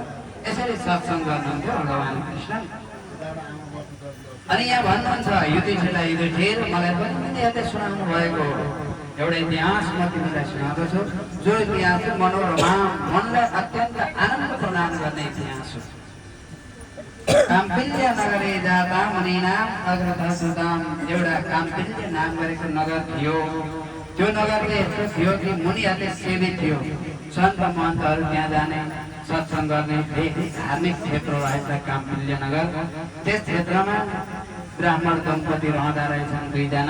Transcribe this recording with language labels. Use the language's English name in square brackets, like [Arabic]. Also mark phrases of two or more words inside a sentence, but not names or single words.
[Nepali] यसरी सत्सङ्ग गर्नुहुन्थ्यो भगवान कृष्ण। अनि यहाँ भन्नुहुन्छ युधिष्ठिरलाई, युधिष्ठिर मलाई पनि यतै सुनाउनु भएको एउटा इतिहास म तिमीलाई सुनाउँदछु, जो इतिहास मनोरमा मनलाई अत्यन्त आनन्द प्रदान गर्ने इतिहास हो। [Sanskrit] काम्पिल्य नगरे जाता मुनीनाम अग्रतसुताम, [Nepali] एउटा काम्पिल्य नाम गरेको नगर थियो। त्यो नगरले यस्तो थियो कि मुनिहरूले सेवित थियो। सन्त महन्तहरू त्यहाँ जाने, सत्सङ्ग गर्ने धेरै धार्मिक क्षेत्र रहेछ काम्पिल्य नगर। त्यस क्षेत्रमा ब्राह्मण दम्पति रहँदा रहेछन् दुईजना।